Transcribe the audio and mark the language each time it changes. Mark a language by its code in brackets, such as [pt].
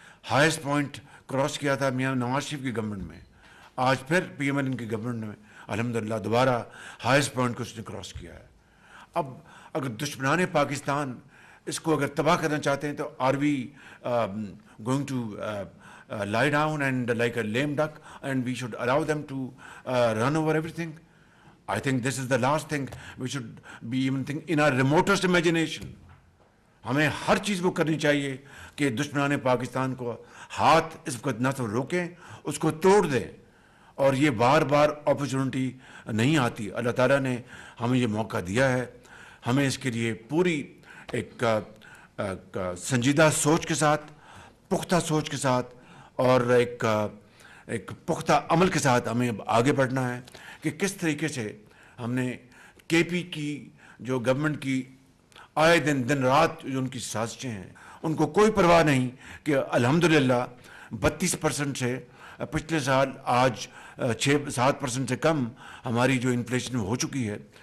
[ur] Highest point cross کیا تھا میاں نواز شریف کی گورنمنٹ میں، آج پھر پی ایم ایل این کی گورنمنٹ میں الحمدللہ دوبارہ ہائیسٹ پوائنٹ کو اس نے کراس کیا ہے۔ اب اگر دشمنان پاکستان اس کو اگر تباہ کرنا چاہتے ہیں تو [en] Are we going to lie down and like a lame duck and we should allow them to run over everything? I think this is the last thing we should be even think in our remotest imagination. [ur] ہمیں ہر چیز وہ کرنی چاہیے کہ دشمنان پاکستان کو ہاتھ اس وقت نہ تو روکیں، اس کو توڑ دیں، اور یہ بار بار اپرچونٹی نہیں آتی. اللہ تعالیٰ نے ہمیں یہ موقع دیا ہے. ہمیں اس کے لیے پوری ایک سنجیدہ سوچ کے ساتھ, پختہ سوچ کے ساتھ اور ایک پختہ عمل کے ساتھ ہمیں آگے بڑھنا ہے کہ کس طریقے سے ہم نے کے پی کی جو گورنمنٹ کی آئے دن رات جو ان کی سازشیں ہیں, ان کو کوئی پرواہ نہیں کہ الحمدللہ 32% سے پچھلے سال آج 6-7% سے کم ہماری جو انفلیشن ہو چکی ہے.